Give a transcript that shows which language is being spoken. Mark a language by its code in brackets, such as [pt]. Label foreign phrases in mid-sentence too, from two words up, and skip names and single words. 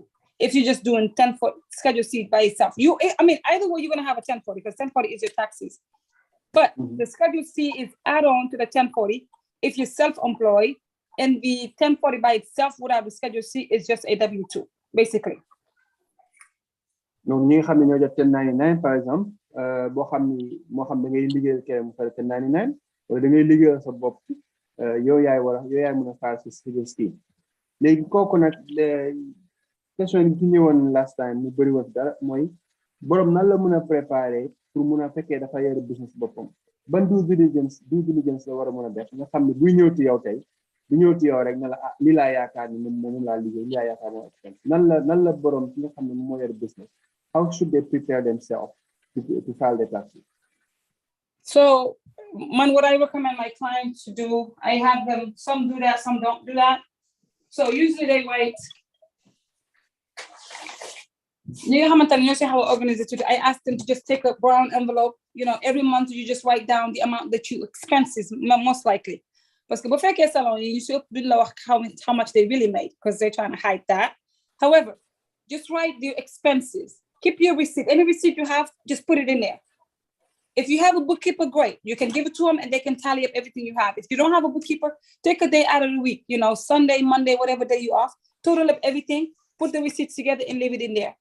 [en] If you're just doing 1040 Schedule C by itself, either way, you're gonna have a 1040 because 1040 is your taxes. But the Schedule C is add-on to the 1040 if you're self-employed, and the 1040 by itself without the Schedule C is just a W2, basically. [wo] Donc ñi nga xam ne ñoo jot 1099 [fr] par exemple [wo] boo xam ni moo xam da ngay liggéeyal kenn mu fay 1099 wala da ngay liggéeyal sa bopp yow yaay mën a fayal sa Schedule C. Léegi kooku nag question yi ci ñëwoon [en] last time [wo] mu bëri woon dara mooy borom nan la mën a préparer pour mën a fekkee dafa yore business boppam ban [en] due diligence [wo] la war a mën a def nga xam ne buy ñëw ci yow tey bu ñëw ci yow rek na la lii laa yaakaar ni moom laa liggéey lii laa yaakaar moom expense nan la borom ki nga xam ne moo yore business, [en] how should they prepare themselves to file their taxes? So what I recommend my clients to do, I have them, some do that, some don't do that. So usually they wait. I ask them to just take a brown envelope. Every month you just write down the amount that you expenses, most likely. Because [wo] bu fekkee salon yi ñu duñ la wax [en] how much they really made because they're trying to hide that. However, just write the expenses. Keep your receipt. Any receipt you have, just put it in there. If you have a bookkeeper, great. You can give it to them and they can tally up everything you have. If you don't have a bookkeeper, take a day out of the week, Sunday, Monday, whatever day you off, total up everything, put the receipts together and leave it in there.